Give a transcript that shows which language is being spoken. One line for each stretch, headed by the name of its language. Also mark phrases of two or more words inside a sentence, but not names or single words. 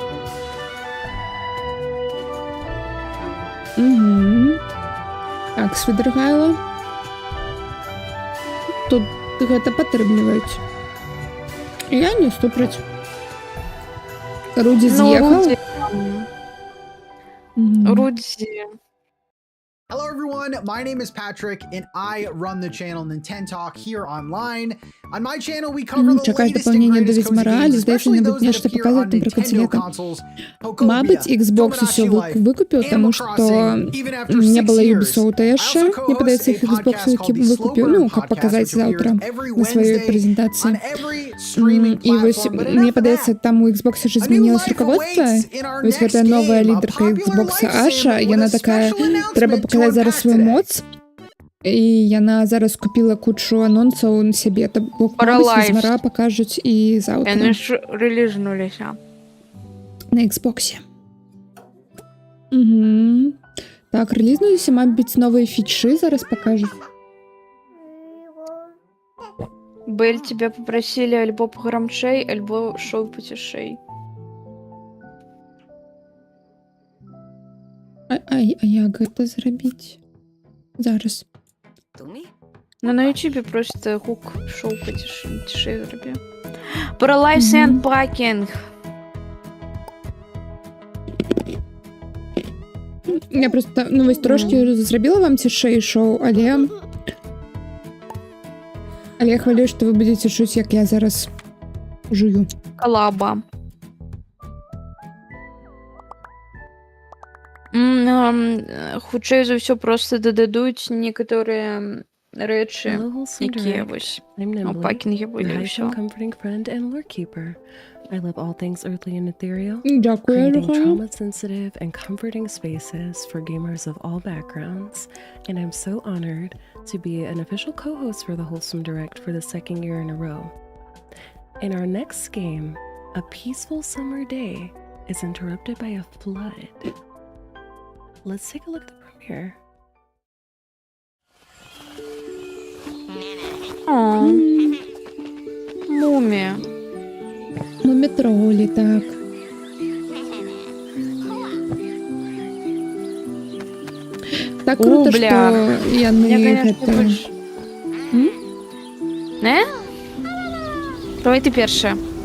Belarusian: Так, Свідергайла. Тут гэта падтрымліваюць. Я не супраць. Руді з'ехаў. Руді.
English: Hello everyone, my name is Patrick and I run the channel Nintendo Talk here online. On my channel we cover the latest and greatest cozy games, especially those that appear on Nintendo consoles.
Belarusian: Мабыць, Xbox усё выкупіў, таму што не было Ubisoft яшчэ. Мне падаецца, іх Xbox выкупіў, ну, каб паказаць заўтра на сваёй прэзентацыі. І вось, мне падаецца, там у Xbox уже змянілось руководство. Вось гэтая новая лідарка Xbox Аша, яна такая, трэба паказаць зараз свою моц. І яна зараз купіла кучу анонсаў на сябе. Фізмара пакажуць і заўтра. Яны ж рэлізнуліся. На Xbox. Так, рэлізнуліся, мабыць, новыя фічы зараз пакажуць. Бель,
Russian: тебя попросили альбо погромчей, альбо шоу потишей.
Belarusian: А як гэта зрабіць? Зараз. Ну, на YouTube просто гук шоу потишей зроби.
Russian: Про лайф сендпакінг.
Belarusian: Я просто, ну, вось трошки зрабіла вам цішэй шоу, але я хвалюю, што вы будзеце чуць, як я зараз жую. Калаба. Хутчэй за ўсё просто дададуць некаторыя рэчы, якія вось у пакінгі будзе ўсё.
English: I love all things earthly and ethereal, creating trauma-sensitive and comforting spaces for gamers of all backgrounds, and I'm so honored to be an official co-host for the Wholesome Direct for the second year in a row. In our next game, a peaceful summer day is interrupted by a flood. Let's take a look at the premiere.
Belarusian: Мумія. Мумітролі, так. Так круто, бля. што яны гэта... Не? Давай ты першая.